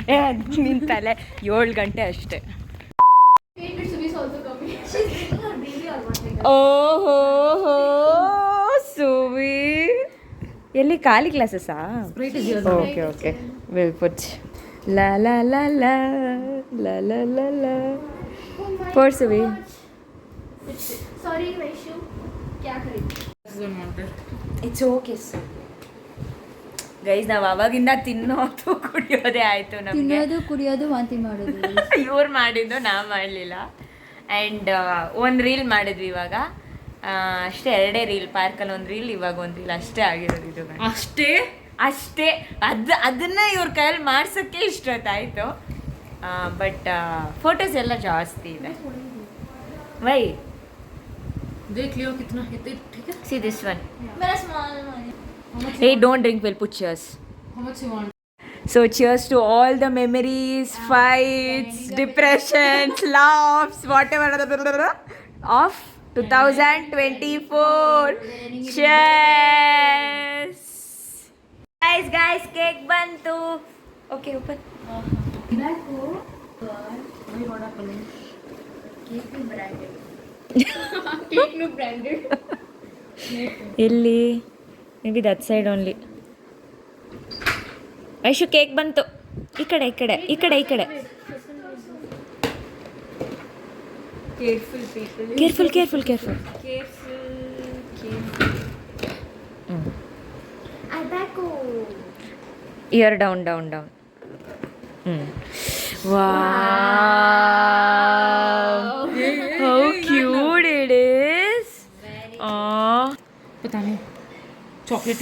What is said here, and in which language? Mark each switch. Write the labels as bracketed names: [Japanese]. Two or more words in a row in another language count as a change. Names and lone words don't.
[Kannada] ನಿಂತಲೆ 7 ಗಂಟೆ ಅಷ್ಟೇ. ಓಹೋ ಸುವಿ ಎಲ್ಲಿ ಖಾಲಿ ಕ್ಲಾಸಸ್ಸಾ? [English] okay okay will put ಲಾ ಲಾ ಲಾ ಲಾ ಲಾ ಲಾ ಲಾ ಲಾ ಫಾರ್ ಸುವಿ. [Hindi] सॉरी वैशु क्या खरीद [English] It's okay sir. [Kannada] ಗೈಸ್, ನಾವು ಅವಾಗಿಂದ ತಿನ್ನೋದು ಕುಡಿಯೋದೇ ಆಯಿತು ನಮಗೆ. ತಿನ್ನೋದು ಕುಡಿಯೋದು ವಾಂತಿ ಮಾಡೋದು ಇವ್ರು ಮಾಡಿದ್ದು ನಾವು ಮಾಡಲಿಲ್ಲ. ಆ್ಯಂಡ್ ಒಂದು ರೀಲ್ ಮಾಡಿದ್ವಿ ಇವಾಗ ಅಷ್ಟೇ. 2 ರೀಲ್, ಪಾರ್ಕಲ್ಲಿ 1 ರೀಲ್, ಇವಾಗ 1 ರೀಲ್ ಅಷ್ಟೇ ಆಗಿರೋದು. ಇದು ಅಷ್ಟೇ ಅದನ್ನ ಇವ್ರ ಕೈಯಲ್ಲಿ ಮಾಡ್ಸೋಕ್ಕೆ ಇಷ್ಟೊತ್ತಾಯಿತು. [English] but photos [Kannada] ಎಲ್ಲ ಜಾಸ್ತಿ ಇದೆ. ವೈ [Hindi] देख लियो कितना ठीक है. [English] see this one. [Hindi] मेरा स्मॉल [English] Hey, don't drink, we'll put cheers. How much you want? So cheers to all the memories, fights, depressions, laughs, whatever of 2024. Cheers. Guys, cake bantu. Okay, open. [Kannada] ಎಲ್ಲಿ? [English] maybe that side only. [Kannada] ಐಶು ಕೇಕ್ ಬಂತು. ಈ ಕಡೆ ಕೇರ್ಫುಲ್. [English] year down. wow, how cute it is. [Hindi] पता नहीं चॉकलेट